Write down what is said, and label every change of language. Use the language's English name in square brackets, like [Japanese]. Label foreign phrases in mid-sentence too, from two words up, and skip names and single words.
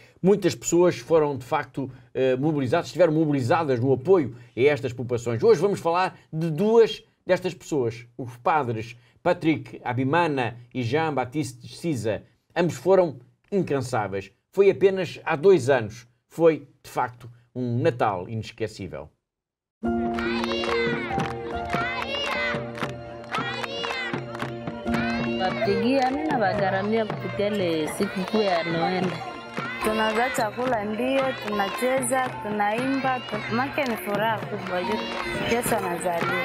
[Portuguese] Muitas pessoas foram, de facto, mobilizadas, estiveram mobilizadas no apoio a estas populações. Hoje vamos falar de 2 destas pessoas, os padres Patrick Abimana e Jean-Baptiste Cisa. Ambos foram incansáveis. Foi apenas há 2 anos. Foi, de facto, um Natal inesquecível. [Swahili] Tunavaa chakula ndio, tunacheza, tunaimba, make ni furaha kubwa. Yesu anazaliwa.